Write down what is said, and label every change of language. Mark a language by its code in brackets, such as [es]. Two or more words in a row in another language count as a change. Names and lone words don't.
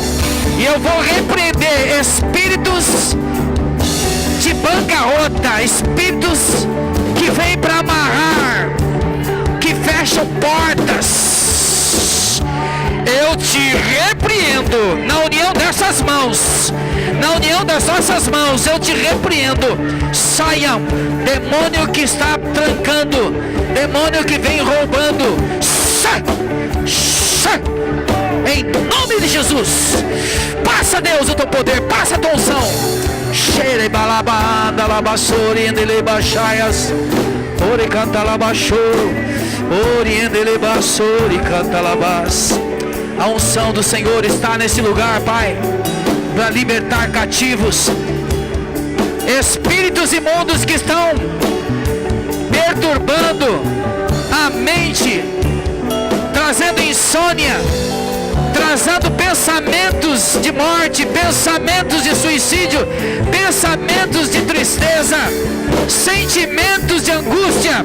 [pt] E eu vou repreender espíritos de bancarrota, espíritos que vêm para amarrar, que fecha te repreendo na união dessas mãos, na união das nossas mãos, eu te repreendo. Saia, demônio que está trancando, demônio que vem roubando, sai, sai, em nome de Jesus. Passa, Deus, o teu poder, passa a tua unção. Cheire balabanda labassori endele baixaias, ore canta labaixô, ore endele bassori canta labas. A unção do Senhor está nesse lugar, Pai, para libertar cativos, espíritos imundos que estão perturbando a mente, trazendo insônia, trazendo pensamentos de morte, pensamentos de suicídio, pensamentos de tristeza, sentimentos de angústia.